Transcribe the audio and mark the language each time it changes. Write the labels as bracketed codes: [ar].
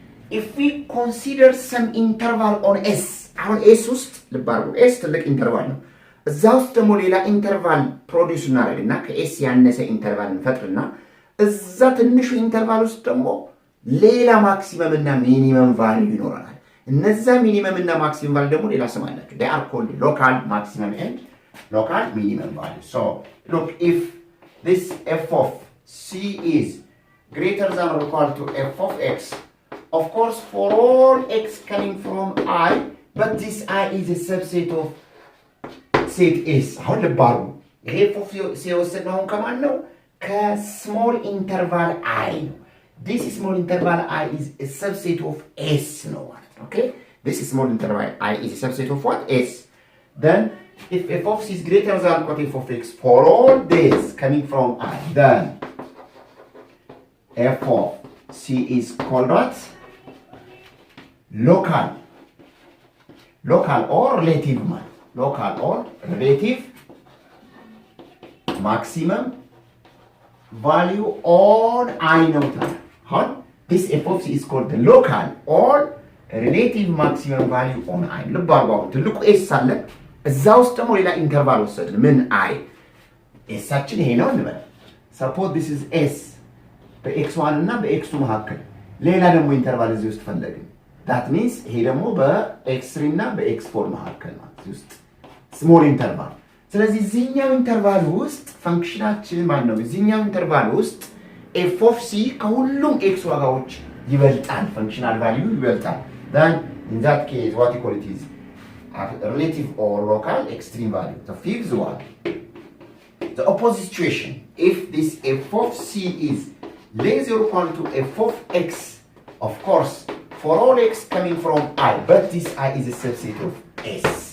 [am] If we consider some interval on S, አሁን ኤስ ውስጥ ልባርጉ ኤስ ትልቅ ኢንተርቫል ነው። እዛ ውስጥ ደግሞ ሌላ ኢንተርቫል ፕሮዲውስ እናደርግና ከኤስ ያነሰ ኢንተርቫል እንፈጥርና እዛ ትንሹ ኢንተርቫል ውስጥ ደግሞ ሌላ ማክሲመም እና ሚኒመም ቫልዩ ይኖረናል። እነዛ ሚኒመም እና ማክሲመም ቫልዩ ደግሞ ሌላ ስም አላቸው። [en] they are called local maximum and local minimum value. So look, if this f of c is greater than or equal to f of x, of course, for all x coming from I, but this I is a subset of set S. [am] አሁን ልባሩ ይሄ f of c የወሰድነው አሁን ከማን ነው? ከስሞል ኢንተርቫል I ነው። [en] This small interval I is a subset of S [am] ነው ማለት ነው። [en] Okay? this small interval I is a subset of what? S. Then if f of c is greater than or f of x for all this coming from I, then f of c is called what? Local or relative maximum value on I naught. How? This f of c is called the local or relative maximum value on I. [am] ልብ አድርጉ። አሁን ትልቁ ኤስ አለ፣ እዛ ውስጥ ደግሞ ሌላ ኢንተርቫል ወሰድን። ምን አይ ኤሳችን ይሄ ነው እንበል። [en] ሰፖዝ ዲስ ኢዝ ኤስ [am] በኤክስ1 እና በኤክስ2 መካከል ሌላ ደግሞ ኢንተርቫል እዚህ ውስጥ ፈለግን። ዳት ሚንስ ይሄ ደግሞ በኤክስ3 እና በኤክስ4 መካከል ነው እዚህ ውስጥ ስሞል ኢንተርቫል። ስለዚህ እዚህኛው ኢንተርቫል ውስጥ ፈንክሽናችን ማን ነው? እዚህኛው ኢንተርቫል ውስጥ ኤፍ ኦፍ ሲ ከሁሉም ኤክስ ዋጋዎች ይበልጣል፣ ፈንክሽናል ቫልዩ ይበልጣል። [en] then in that case what you call it is relative or local extreme value. The fifth one, the opposite situation, if this f of c is less or equal to f of x, of course for all x coming from I, but this I is a subset of s.